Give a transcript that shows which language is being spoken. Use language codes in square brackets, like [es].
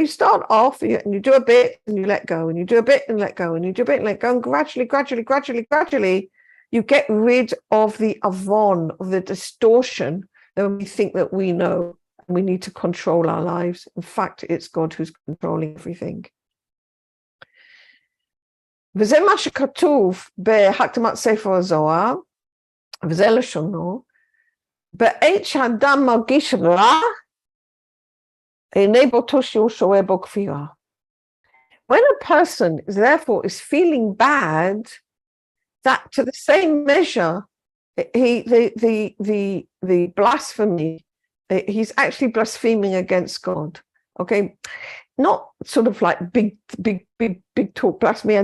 [en] You start off and you do a bit and you let go, and you do a bit and let go, and you do a bit and let go, and gradually, you get rid of the avon, of the distortion that we think that we know and we need to control our lives. In fact, it's God who's controlling everything. [he] וזה מה שכתוב בהקדמת ספר הזוהר, וזה לשונו, בעת שאדם מרגיש רע, איני באותו שיעור שוהה בו כפירה. [en] When a person therefore is feeling bad, that to the same measure, the blasphemy, he's actually blaspheming against God. Okay, not sort of like big talk blasphemy.